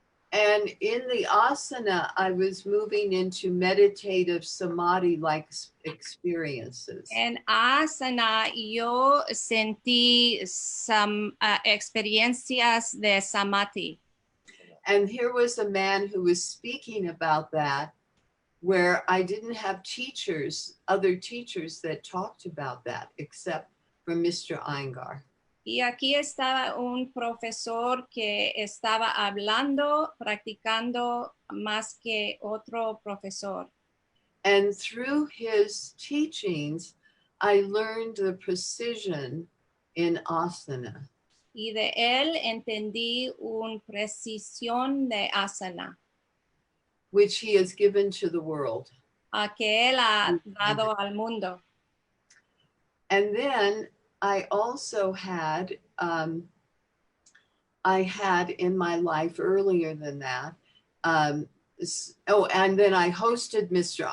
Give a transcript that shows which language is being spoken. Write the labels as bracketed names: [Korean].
[English] And in the asana, I was moving into meditative samadhi-like experiences. [Spanish] En asana yo sentí experiencias de samadhi. [English] And here was a man who was speaking about that, where I didn't have other teachers that talked about that, except for Mr. Iyengar. [Spanish] Y aquí estaba un profesor que estaba hablando, practicando más que otro profesor. [English] And through his teachings, I learned the precision in asana. [Spanish] Y de él entendí una precisión de asana. [English] Which he has given to the world. [Spanish] Que él ha dado al mundo. [English] And then I also had, I had in my life earlier than that, and then I hosted Mr.